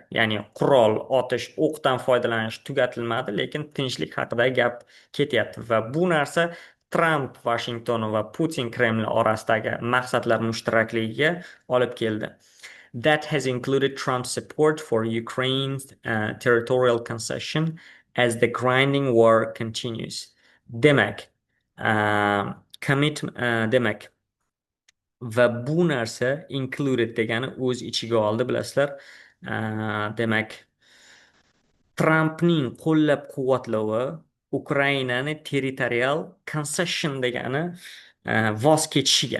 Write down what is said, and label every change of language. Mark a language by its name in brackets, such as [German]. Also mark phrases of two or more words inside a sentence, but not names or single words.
[Uzbek] Ya'ni qurol otish, o'qdan foydalanish tugatilmadi, lekin tinchlik haqida gap ketyapti va bu narsa Tramp Vashingtoni va Putin Kreml orasidagi maqsadlar mushtarakligiga olib keldi. [English] That has included Trump's support for Ukraine's territorial concession as the grinding war continues. [Uzbek] Demak, demak, va bu narsa included degani o'z ichiga oldi, bilasizlar. Demak, Trampning qo'llab-quvvatlovi Ukrainani [English] territorial concession [Uzbek] degani voz kechishiga.